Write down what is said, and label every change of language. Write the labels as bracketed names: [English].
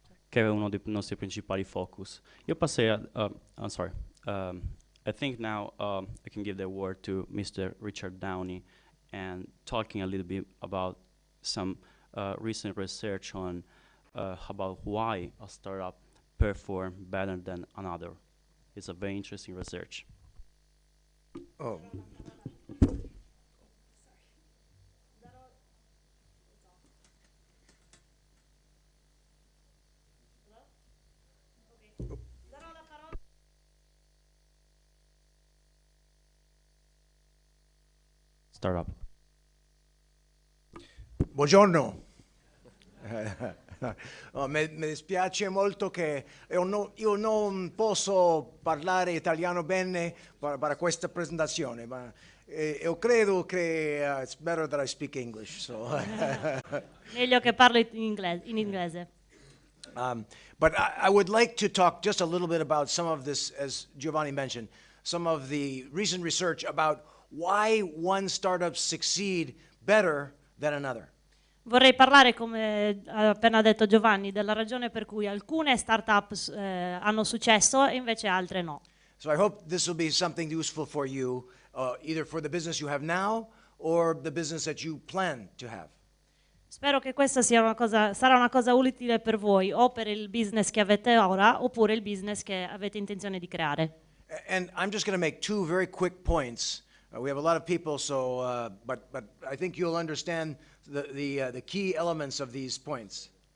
[Italian] che è uno dei nostri principali focus. Io passerei [English] I'm sorry. I think now I can give the word to Mr. Richard Downey and talking a little bit about some recent research on about why a startup perform better than another. It's a very interesting research. Oh. Startup. [Italian] Buongiorno. No, mi dispiace molto che io non posso parlare italiano bene per questa presentazione, ma io credo che [English] it's better that I speak English. So. [Italian] meglio che parlo in inglese. [English] But I would like to talk just a little bit about some of this, as Giovanni mentioned, some of the recent research about why one startups succeed better than another. [Italian] Vorrei parlare, come ha appena detto Giovanni, della ragione per cui alcune startup hanno successo e invece altre no. [English] So I hope this will be something useful for you, either for the business you have now or the business that you plan to have. [Italian] Spero che questa sarà una cosa utile per voi, o per il business che avete ora, oppure il business che avete intenzione di creare. [English] And I'm just going to make two very quick points. We have a lot of people, so but I think you'll understand the key elements of these points.